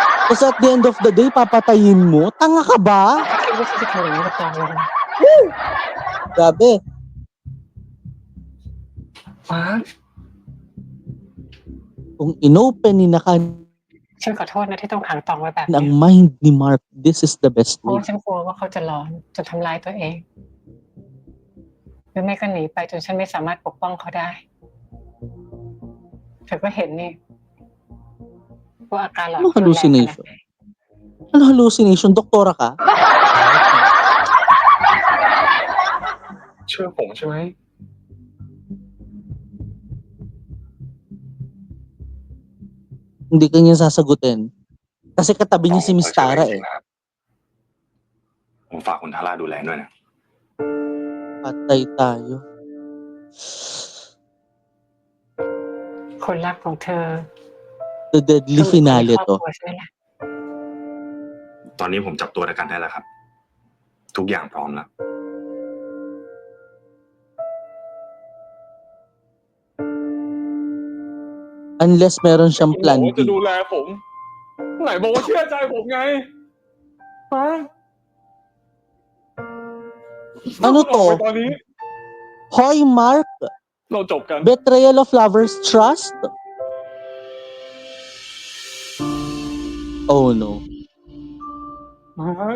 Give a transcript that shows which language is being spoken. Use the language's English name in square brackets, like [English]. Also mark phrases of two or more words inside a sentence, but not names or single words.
[English] Tapos at the end of the day, [Filipino] papatayin mo? Tanga ka ba? Bakit ba si Karina [Thai] กับตองเลยนะ [Filipino] Grabe. [Thai] มาร์ค [Filipino] Kung inopen ni Nakan [Thai] ฉันขอโทษนะที่ต้องขังตองไว้แบบ [Filipino] ang [Thai] นี้ [English] mind ni Mark, this is the best [Thai] เพราะ [English] way. [Thai] ว่าฉันกลัวว่าเขาจะร้อนจะทำร้ายตัวเองหรือไม่ก็หนีไปจนฉันไม่สามารถปกป้องเขาได้เธอก็เห็นนี่ว่าอาการหลอน [Filipino] Ano [Thai] รุนแรงขนาด [English] hallucination? [Thai] ไหน [Filipino] Ano hallucination? Doktora ka? [Thai] เชื่อผมใช่ไหม [Filipino] Hindi ka niya sasagutin. Kasi katabi niya si [Thai] ผม [Filipino] Miss [Thai] เชื่อ [Filipino] Tara [Thai] จริ [Filipino] eh. [Thai] งๆนะครับผมฝากคุณทาร่าดูแลด้วยนะ [Filipino] Patay tayo. [Thai] คนรักของเธอ [English] The deadly [Thai] คือคนใน [English] finale [Thai] ครอบ [Filipino] to. [Thai] ครัวใช่ไหมล่ะ ตอนนี้ผมจับตัวได้กันได้แล้วครับ ทุกอย่างพร้อมแล้ว [Filipino] Unless meron siyang [Thai] คุณบอ [English] plan [Thai] กว่า [English] B. [Thai] จะดูแลผม ไหนบอกว่าเชื่อใจผมไงมาร์ค [Filipino] Ano [Thai] ออกไป [Filipino] to? [Thai] ตอนนี้ [Filipino] Hoy Mark! [Thai] เราจบกัน [English] Betrayal of lovers' trust? Oh no. [Thai] มาร์ค